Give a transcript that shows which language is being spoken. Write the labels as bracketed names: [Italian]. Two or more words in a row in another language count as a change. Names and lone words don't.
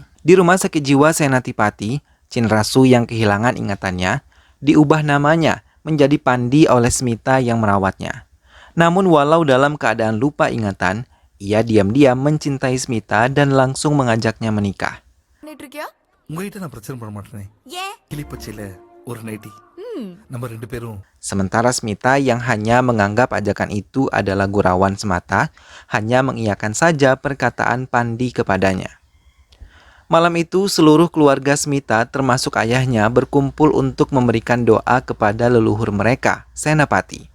[Indonesian] Di rumah sakit jiwa Senatipati, Cinrasu yang kehilangan ingatannya diubah namanya menjadi Pandi oleh Smita yang merawatnya. Namun walau dalam keadaan lupa ingatan, ia diam-diam mencintai Smita dan langsung mengajaknya menikah. [Tamil] உங்ககிட்ட நான் பிரச்சனை பண்ண மாட்டேனே. கிளிப்பச்சையில ஒரு நைட்டி. நம்ம 2 பேரும். [Indonesian] Sementara Smita yang hanya menganggap ajakan itu adalah gurauan semata, hanya mengiyakan saja perkataan Pandi kepadanya. Malam itu seluruh keluarga Smita termasuk ayahnya berkumpul untuk memberikan doa kepada leluhur mereka, Senapati.